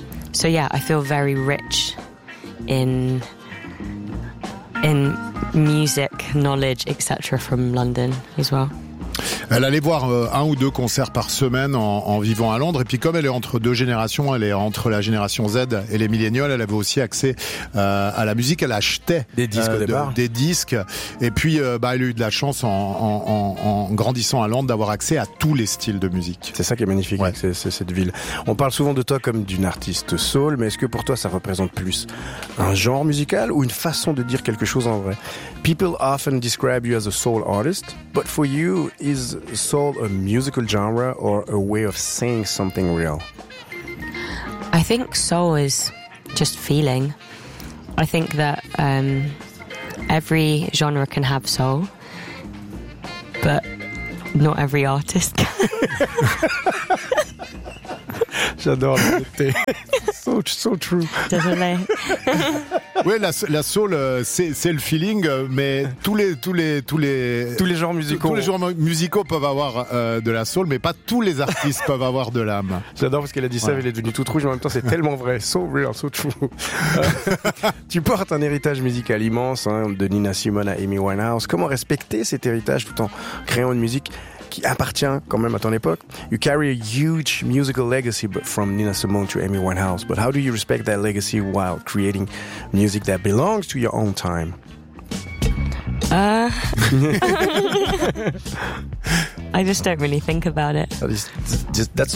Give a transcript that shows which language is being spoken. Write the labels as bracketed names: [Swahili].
[English] So yeah, I feel very rich in music knowledge, etc., from London as well. [French] Elle allait voir un ou deux concerts par semaine en vivant à Londres. Et puis comme elle est entre deux générations, elle est entre la génération Z et les milléniaux, elle avait aussi accès à la musique. Elle achetait des disques des disques. Et puis elle a eu de la chance en grandissant à Londres d'avoir accès à tous les styles de musique. C'est ça qui est magnifique, ouais. C'est cette ville. On parle souvent de toi comme d'une artiste soul, mais est-ce que pour toi ça représente plus un genre musical ou une façon de dire quelque chose en vrai? [English] People often describe you as a soul artist, but for you, is soul a musical genre or a way of saying something real? I think soul is just feeling. I think that every genre can have soul, but not every artist can. [French] J'adore l'honnêteté. [English] So true. [French] Désolé. Oui, la soul, c'est le feeling, mais tous les genres musicaux. Tous les genres musicaux peuvent avoir de la soul, mais pas tous les artistes peuvent avoir de l'âme. J'adore parce qu'elle a dit ça, elle est devenue toute rouge, mais en même temps, c'est tellement vrai. [English] So real, so true. [French] Tu portes un héritage musical immense, hein, de Nina Simone à Amy Winehouse. Comment respecter cet héritage tout en créant une musique qui appartient quand même à ton époque? [English] You carry a huge musical legacy from Nina Simone to Amy Winehouse, but how do you respect that legacy while creating music that belongs to your own time? I just don't really think about it. That's the best